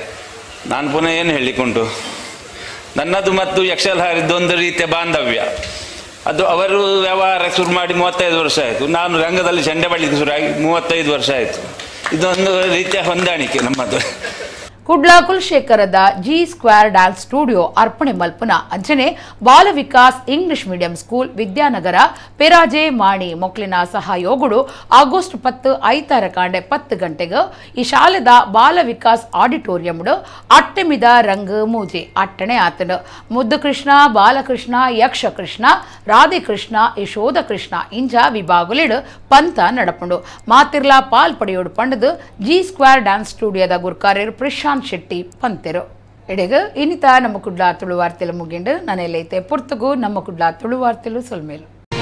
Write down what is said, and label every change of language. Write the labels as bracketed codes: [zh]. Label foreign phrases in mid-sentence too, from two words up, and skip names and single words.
[kn] ನಾನು ಪುನಃ ಏನು ಹೇಳಿಕೊಂಡು, ನನ್ನದು ಮತ್ತು ಯಕ್ಷಲಹಾರಿದ್ದು ಒಂದು ರೀತಿಯ ಬಾಂಧವ್ಯ. ಅದು ಅವರು ವ್ಯವಹಾರ ಶುರು ಮಾಡಿ 35 ವರ್ಷ ಆಯಿತು, ನಾನು ರಂಗದಲ್ಲಿ ಚೆಂಡೆ ಬಳ್ಳಿಕ್ಕೆ ಶುರುವಾಗಿ 35 ವರ್ಷ ಆಯಿತು. ಇದೊಂದು ರೀತಿಯ ಹೊಂದಾಣಿಕೆ ನಮ್ಮದು. [tcy] ಕುಡ್ಲ ಕುಲಶೇಖರದ ಜಿ ಸ್ಕ್ವೇರ್ ಡ್ಯಾನ್ಸ್ ಸ್ಟುಡಿಯೋ ಅರ್ಪಣೆ ಮಲ್ಪನ ಅಂಚನೆ ಬಾಲ ವಿಕಾಸ್ ಇಂಗ್ಲಿಷ್ ಮೀಡಿಯಂ ಸ್ಕೂಲ್ ವಿದ್ಯಾನಗರ ಪೆರಾಜೆ ಮಾಣಿ ಮೊಕ್ಲಿನ ಸಹಯೋಗುಡು ಆಗಸ್ಟ್ 10 ಐತಾರ ಕಾಂಡೆ 10 ಗಂಟೆಗೆ ಈ ಶಾಲೆದ ಬಾಲ ವಿಕಾಸ್ ಆಡಿಟೋರಿಯಂಡು ಅಟ್ಟೆಮಿದ ರಂಗ್ ಮೂಜೆ ಅಟ್ಟಣೆ ಆತನು ಮುದ್ದು ಕೃಷ್ಣ ಬಾಲಕೃಷ್ಣ ಯಕ್ಷಕೃಷ್ಣ ರಾಧೆಕೃಷ್ಣ ಯಶೋಧ ಕೃಷ್ಣ ಇಂಜ ವಿಭಾಗುಲಿಡು ಪಂತ ನಡಪುಂಡು ಮಾತಿರ್ಲಾ ಪಾಲ್ ಪಡೆಯೋಡು ಪಂಡದು ಜಿ ಸ್ಕ್ವೇರ್ ಡ್ಯಾನ್ಸ್ ಸ್ಟುಡಿಯೋದ ಗುರ್ಕಾರ್ಯರು ಪ್ರಶಾಂತ್ ಶೆಟ್ಟಿ ಪಂತೆರು ಎಡೆಗ ಇನ್ನಿತ ನಮ್ಮ ಕುಡ್ಲ ತುಳು ವಾರ್ತೆಲು ಮುಗಿಂಡು ನಾನೆಲ್ಲೈತೆ ಪುರ್ತಗೂ ನಮ್ಮ ಕುಡ್ಲ ತುಳು ವಾರ್ತೆಲು ಸೊಲ್ಮೇಲು.